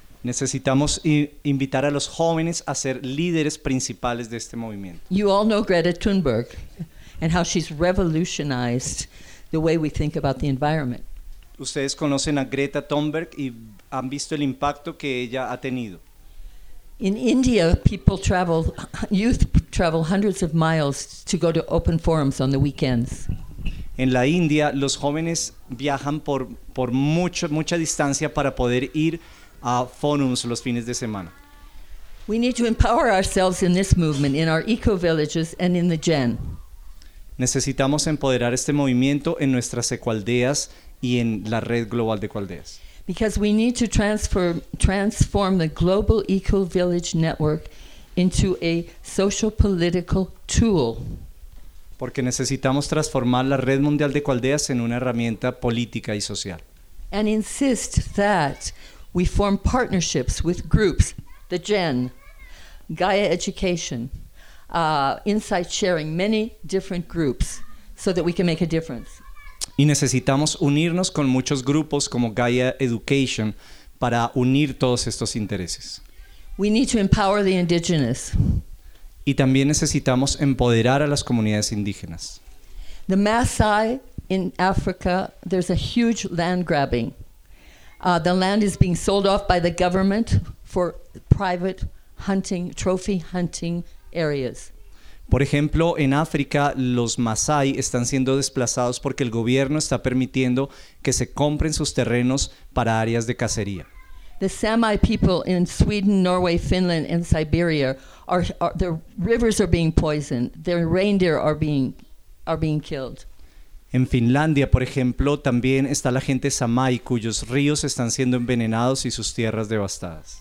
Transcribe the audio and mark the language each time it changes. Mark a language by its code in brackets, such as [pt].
[es] Necesitamos invitar a los jóvenes a ser líderes principales de este movimiento. [en] You all know Greta Thunberg and how she's revolutionized the way we think about the environment. [es] Ustedes conocen a Greta Thunberg y han visto el impacto que ella ha tenido. [en] In India, youth travel hundreds of miles to go to open forums on the weekends. [es] En la India, los jóvenes viajan por mucha distancia para poder ir a forums los fines de semana. [en] We need to empower ourselves in this movement, in our eco-villages and in the GEN. [es] Necesitamos empoderar este movimiento en nuestras ecoaldeas y en la red global de ecoaldeas. [en] Because we need to transform the global eco-village network into a social-political tool. [es] Porque necesitamos transformar la red mundial de ecoaldeas en una herramienta política y social. [en] And insist that we form partnerships with groups, the GEN, Gaia Education, Insight Sharing, many different groups, so that we can make a difference. [es] Y necesitamos unirnos con muchos grupos como Gaia Education para unir todos estos intereses. [en] We need to empower the indigenous. [es] Y también necesitamos empoderar a las comunidades indígenas. [en] The Maasai in Africa, there's a huge land grabbing. The land is being sold off by the government for private hunting, trophy hunting areas. [es] Por ejemplo, en África, los Maasai están siendo desplazados porque el gobierno está permitiendo que se compren sus terrenos para áreas de cacería. [en] The Sami people in Sweden, Norway, Finland, and Siberia, their rivers are being poisoned. Their reindeer are being killed. [es] En Finlandia, por ejemplo, también está la gente Sami cuyos ríos están siendo envenenados y sus tierras devastadas.